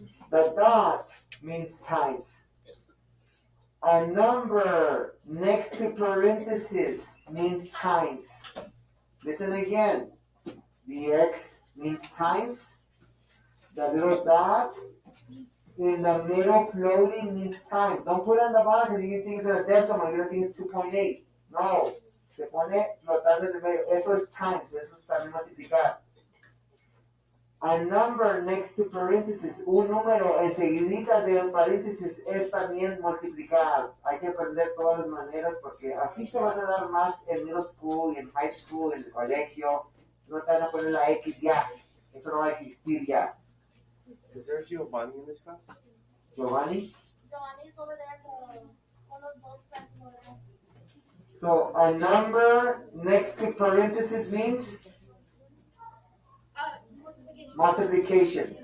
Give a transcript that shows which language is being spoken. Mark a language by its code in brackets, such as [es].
[en] The dot means times. A number next to parentheses means times. Listen again. The X means times. The little dot in the middle floating means times. Don't put it on the bottom because you think it's a decimal. You don't think it's 2.8. No. [es] Se pone flotando en el medio. Eso es times. Eso es también multiplicar. [en] A number next to parentheses, [es] un número enseguidita de paréntesis es también multiplicar. Hay que aprender todas las maneras porque así te van a dar más en middle school y en high school, en el colegio. No te van a poner la X ya. Eso no va a existir ya. [en] Is there Giovanni in this class? Giovanni? Giovanni is over there in one of those classes over there. So a number next to parentheses means multiplication.